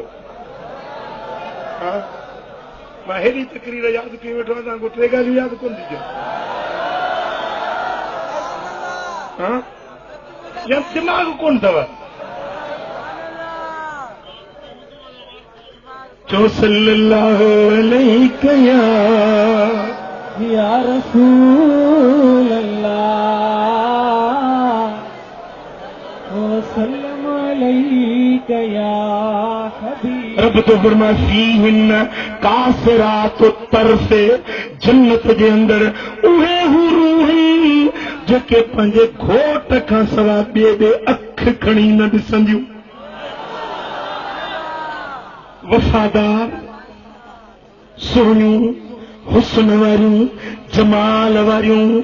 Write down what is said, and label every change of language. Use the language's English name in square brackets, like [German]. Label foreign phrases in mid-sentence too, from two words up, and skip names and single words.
[Sindhi] हा मां हेॾी तकरीर यादि कई वेठो आहियां, तव्हांखे 3 ॻाल्हियूं यादि कोन थी थियूं। हा या दिमाग़ कोन अथव। [Arabic] चो صلى الله عليه يا رسول الله وسلم عليك يا حبيب. [Sindhi] रब तो फरमाए [Arabic] فيهن قاصرات الطرف, [Sindhi] जन्नत जे अंदर उहे हुरूं जेके पंहिंजे घोट खां सवाइ ॿिए अख खणी न ॾिसंदियूं। वफ़ादार, सुहिणियूं, हुस्न वारियूं, जमाल वारियूं।